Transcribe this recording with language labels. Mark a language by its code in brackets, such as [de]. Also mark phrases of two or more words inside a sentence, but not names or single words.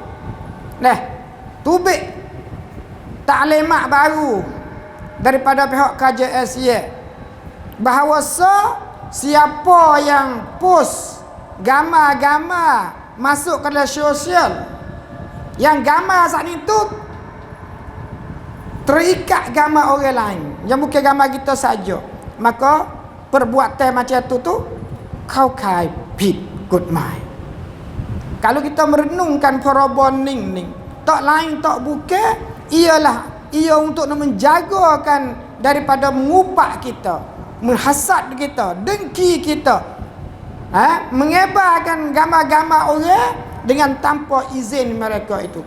[ms] tubik taklimat baru daripada pihak KJSY bahawa siapa yang post gambar-gambar masuk ke dalam sosial yang gambar saat itu terikat gambar orang lain yang bukan gambar kita saja, maka perbuatan macam tu kau kai [th] ผิด กฎหมาย. [ms] Kalau kita merenungkan paraboning ni, tak lain tak bukan ialah ia untuk menjagakan daripada mengupak kita, menghasad kita, dengki kita, mengebarkan gambar-gambar orang dengan tanpa izin mereka itu.